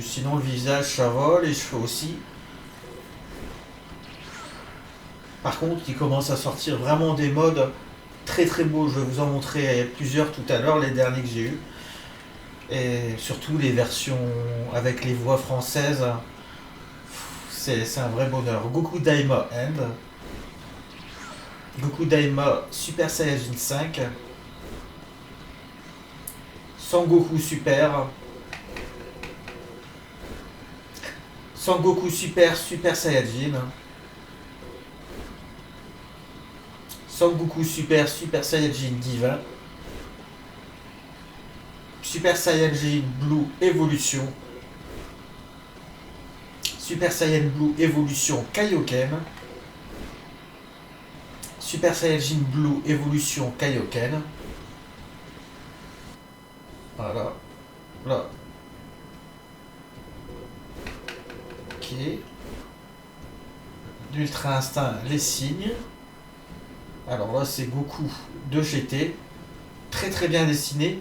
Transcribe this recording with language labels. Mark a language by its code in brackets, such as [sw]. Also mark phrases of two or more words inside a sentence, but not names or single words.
[fr] Sinon, le visage, ça va, les cheveux aussi. Par contre, il commence à sortir vraiment des modes très très beaux. Je vais vous en montrer plusieurs tout à l'heure, les derniers que j'ai eus. Et surtout les versions avec les voix françaises. C'est un vrai bonheur. Goku Daima End. Goku Daima Super Saiyajin 5. Sangoku Super. Sangoku Super Super Saiyajin. Sangoku Super Super Saiyajin Divin. Super Saiyajin Blue Evolution. Super Saiyan Blue Evolution Kaioken. Super Saiyajin Blue Evolution Kaioken. Voilà. Là. Ok. D'Ultra Instinct, les signes. Alors là, c'est Goku de GT. Très très bien dessiné.